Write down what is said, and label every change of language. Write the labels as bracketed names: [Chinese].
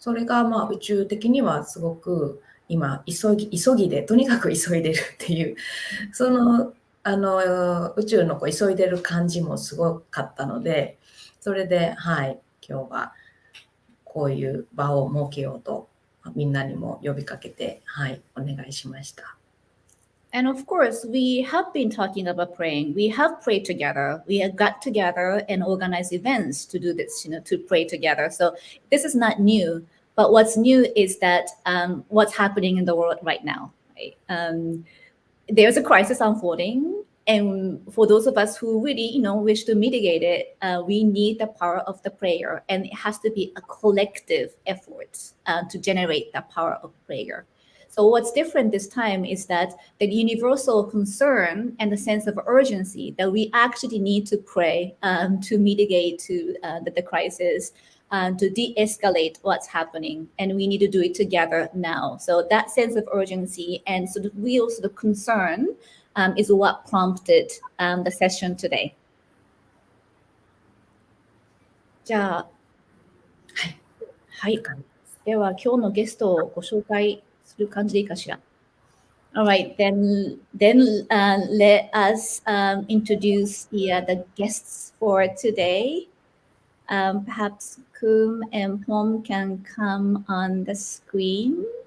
[Japanese] それが宇宙的にはすごく今急ぎでとにかく急いでるっていう、その宇宙の急いでる感じもすごかったので、それで今日はこういう場を設けようと。みんなにも呼びかけて、お願いしました。 [English] And of course, we have been talking about praying. We have prayed together. We have got together and organized events to do this, to pray together. So this is not new. But what's new is that what's happening in the world right now. Right? There's a crisis unfolding. And for those of us who really, wish to mitigate it, we need the power of the prayer. And it has to be a collective effort to generate the power of prayer. So what's different this time is that the universal concern and the sense of urgency that we actually need to pray to mitigate the crisis, to de-escalate what's happening. And we need to do it together now. So that sense of urgency and sort of real sort of concern is what prompted the session today. [Japanese] じゃあ、はい。では今日のゲストをご紹介する感じでいいかしら。 [English] All right, then let us introduce the guests for today. Perhaps Kum and Pom can come on the screen.